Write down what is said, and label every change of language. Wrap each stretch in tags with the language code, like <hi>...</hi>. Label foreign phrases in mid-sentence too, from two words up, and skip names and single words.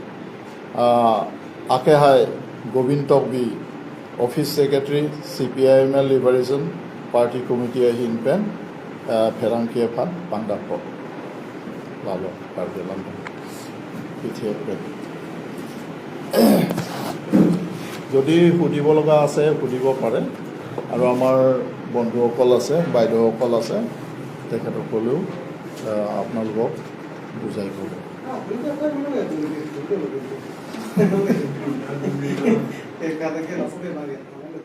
<mjw>Akehai Govind Tokbi Office Secretary CPIML Liberation Party Committee Ahin Pen Pherang kepha Pangdakpo Lalo Karbelan Pithe Pen</mjw> <as>যদি সুধিব লগা আছে সুধিব পাৰে আৰু আমাৰ বন্ধুসকল আছে বাইদেউসকল আছে তেখেতসকলেও আপোনালোকক বুজাই ক'ব</as> <hi>एक</hi>